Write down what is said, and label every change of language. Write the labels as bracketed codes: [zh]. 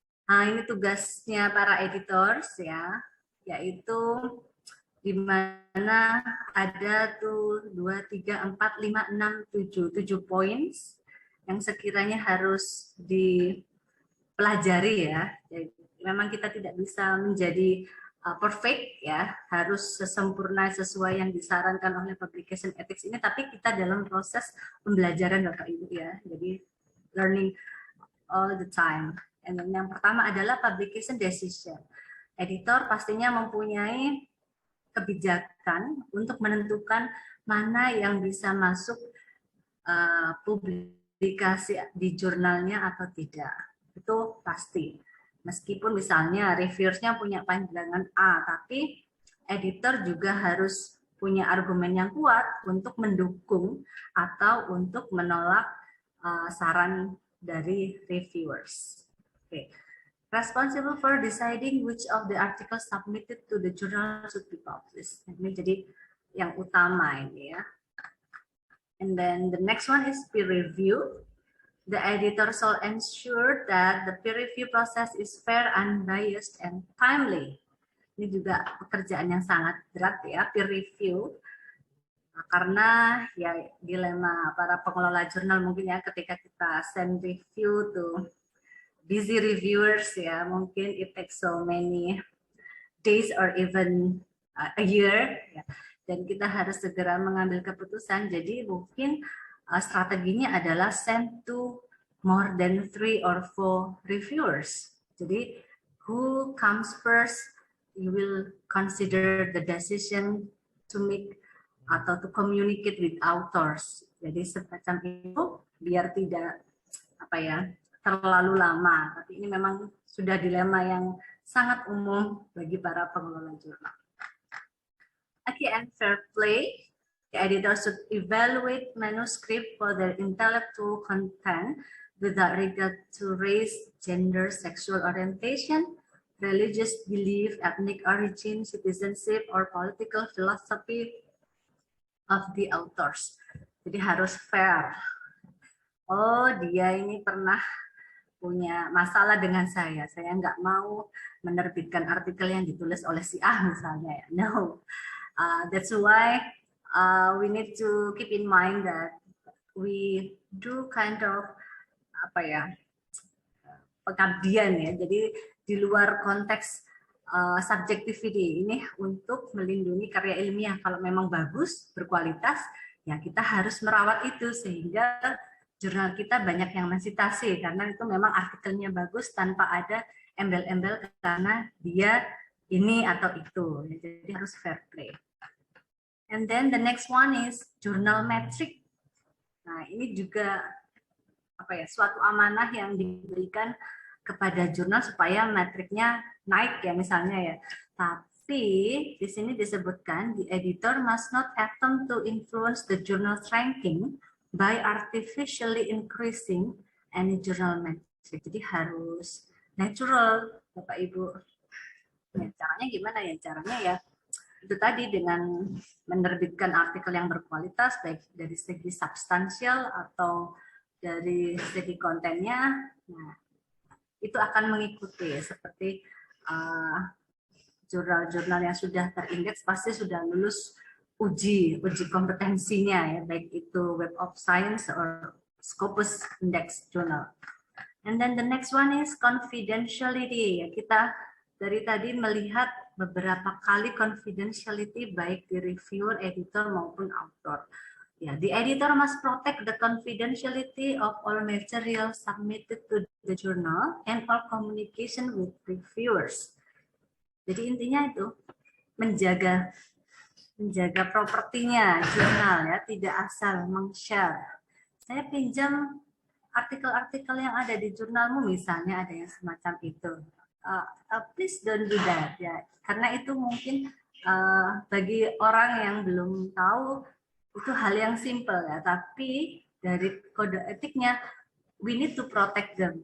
[id] Nah, ini tugasnya para editors, ya, yaitu di mana ada tuh 2, 3, 4, 5, 6, 7 points yang sekiranya harus dipelajari, ya. Jadi, memang kita tidak bisa menjadi perfect, ya, harus sesempurna sesuai yang disarankan oleh publication ethics ini, tapi kita dalam proses pembelajaran Bapak Ibu, ya. [en] Jadi learning all the time. [id] And yang pertama adalah publication decision. Editor pastinya mempunyai kebijakan untuk menentukan mana yang bisa masuk publikasi di jurnalnya atau tidak. Itu pasti. Meskipun misalnya reviewersnya punya pandangan A, tapi editor juga harus punya argumen yang kuat untuk mendukung atau untuk menolak saran dari reviewers. [en] Okay. Responsible for deciding which of the articles submitted to the journal should be published. [id] Ini jadi yang utama ini ya. [en] And then the next one is peer review. The editor shall ensure that the peer review process is fair, unbiased, and timely. [id] Ini juga pekerjaan yang sangat berat ya, peer review. Nah, karena ya dilema para pengelola jurnal mungkin ya, ketika kita [en] send review to busy reviewers [id] ya, mungkin [en] it takes so many days or even a year [id] ya. Dan kita harus segera mengambil keputusan. Jadi mungkin strateginya adalah [en] send to more than 3 or 4 reviewers. Jadi who comes first, you will consider the decision to make atau to communicate with authors. [id] Jadi semacam itu biar tidak terlalu lama. Tapi ini memang sudah dilema yang sangat umum bagi para pengelola jurnal. [en] Okay, and fair play. The editor should evaluate manuscript for their intellectual content without regard to race, gender, sexual orientation, religious belief, ethnic origin, citizenship, or political philosophy of the authors. [id] Jadi harus fair. Oh, dia ini pernah punya masalah dengan saya nggak mau menerbitkan artikel yang ditulis oleh si A misalnya. [en] No, that's why we need to keep in mind that we do kind of pengabdian ya. [id] Jadi di luar konteks subjectivity ini untuk melindungi karya ilmiah. Kalau memang bagus, berkualitas, ya kita harus merawat itu sehingga jurnal kita banyak yang mensitasi karena itu memang artikelnya bagus tanpa ada embel-embel karena dia ini atau itu. Jadi harus [en] fair play. And then the next one is journal metric. [id] Nah, ini juga suatu amanah yang diberikan kepada jurnal supaya metriknya naik ya misalnya ya. Tapi di sini disebutkan [en] the editor must not attempt to influence the journal's ranking by artificially increasing any journal metric. [id] Jadi harus natural, Bapak Ibu. Ya, caranya gimana ya? Caranya ya itu tadi dengan menerbitkan artikel yang berkualitas baik dari segi substansial atau dari segi kontennya. Nah, itu akan mengikuti seperti jurnal-jurnal yang sudah terindeks pasti sudah lulus uji kompetensinya ya, baik itu Web of Science or Scopus Index Journal. [en] And then the next one is confidentiality. [id] Ya, kita dari tadi melihat beberapa kali confidentiality baik di reviewer, editor maupun author. [en] Ya, the editor must protect the confidentiality of all material submitted to the journal and all communication with reviewers. [id] Jadi intinya itu menjaga propertinya jurnal ya, tidak asal meng-share. Saya pinjam artikel-artikel yang ada di jurnalmu misalnya ada yang semacam itu. [en] Please don't do that [id] ya, karena itu mungkin bagi orang yang belum tahu itu hal yang simple ya, tapi dari kode etiknya [en] we need to protect them.